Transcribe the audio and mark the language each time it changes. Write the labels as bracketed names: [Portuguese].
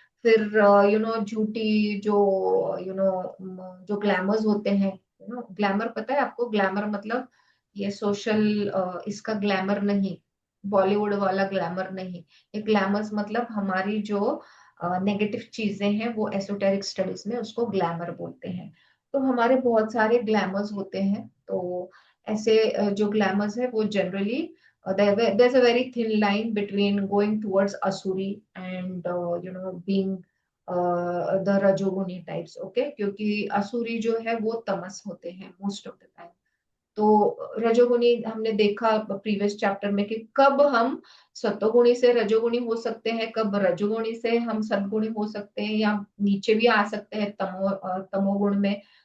[Hindi] फिर झूठी जो यू नो जो ग्लैमर्स होते हैं, ग्लैमर पता है आपको? ग्लैमर मतलब ये सोशल, इसका ग्लैमर नहीं, बॉलीवुड वाला ग्लैमर नहीं। ये ग्लैमर्स मतलब हमारी जो नेगेटिव चीजें हैं वो एसोटेरिक स्टडीज में उसको ग्लैमर बोलते हैं। तो हमारे बहुत सारे ग्लैमर्स होते हैं। तो ऐसे जो ग्लैमर्स है वो generally [English] there's a very thin line between going towards asuri and being the rajoguni types. [Hindi] Okay, क्योंकि असुरी जो है वो तमस होते हैं [English] Most of the time. [Hindi] तो रजोगुणी हमने देखा प्रीवियस चैप्टर में कि कब हम सतोगुणी से रजोगुणी हो सकते हैं, कब रजोगुणी से हम सद्गुणी हो सकते हैं, या नीचे भी आ सकते हैं तमोगुण में।